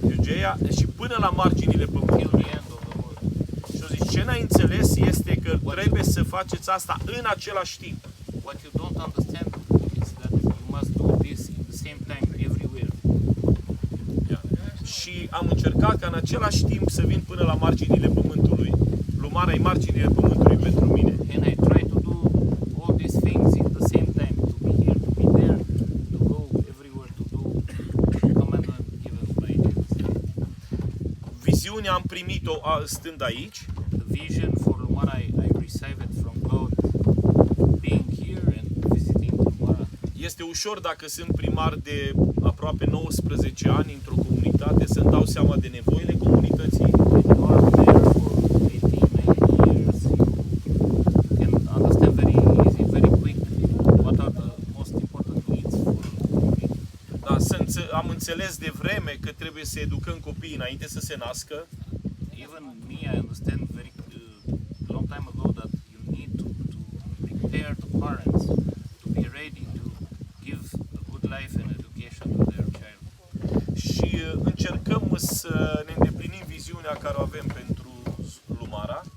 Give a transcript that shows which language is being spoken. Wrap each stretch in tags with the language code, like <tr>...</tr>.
<ro>Iudeea și până la marginile</ro> <en>till</en> <ro>pământului.</ro> <en>the end of the world.</en> <ro>Și o zis, ce n-ai înțeles este că trebuie să faceți asta în același timp.</ro> <en>What you don't understand is that you must do this in the same time everywhere.</en> <ro>Și am încercat ca în același timp să vin până la marginile pământului. Lumara e marginile pământului pentru mine.</ro> <en>And I try to do all these things in the same time, to be here, to be there, to go everywhere, to do the commandment given by Jesus.</en> <ro>Viziunea am primit-o stând aici.</ro> <en>The vision for Lumara, I received it from God, being here and visiting Lumara.</en> <ro>Este ușor dacă sunt primar de aproape 19 ani într-o comunitate să-mi dau seama de nevoile comunității.</ro> <en>When you are there for 18, 19 years, you can understand very easy, very quick what are the most important needs for the community.</en> <ro>Da, am înțeles de vreme că trebuie să educăm copiii înainte să se nască.</ro> <en>Even me, I understand very long time ago that you need to prepare the parents to be ready to give a good life and education to their child.</en> <ro>Și încercăm să ne îndeplinim viziunea care o avem pentru Lumara.</ro>